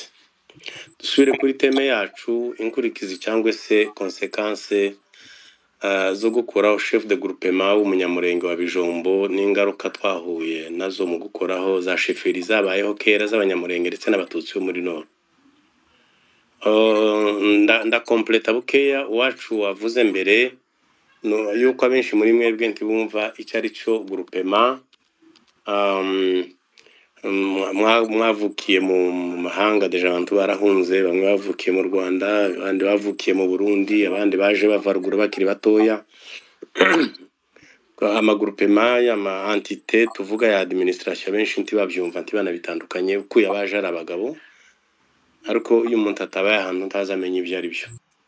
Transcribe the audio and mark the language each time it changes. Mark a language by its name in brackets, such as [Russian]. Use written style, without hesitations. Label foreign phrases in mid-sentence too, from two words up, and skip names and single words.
[Kinyarwanda] Dusubire kuri teme yacu, inkurikizi cyangwa se consequence zo gukuraho [French] chef de groupement [Kinyarwanda] w'Umunyamurenge wa Bijombo n'ingaruka twahuye nazo mu gukoraho za sheferi zabayeho kera z'Abanyamurenge ndetse n'Abatutsi bo muri Nord. ndakompleta bukeya wacu wavuze mbere no yuko abenshi muri mwebwe ntibumva icyo ari cyo groupement. Mwavukiye mu mahanga, deja abantu barahunze, bamwe bavukiye mu Rwanda, abandi bavukiye mu Burundi, abandi baje bava ruguru bakiri batoya. Amagroupement y'ama entité tuvuga ya administration benshi ntibabyumva ntibanabitandukanye kuko yabaje ari abagabo, ariko iyo umuntu atabaye ahantu ntazamenya ibyo ari byo.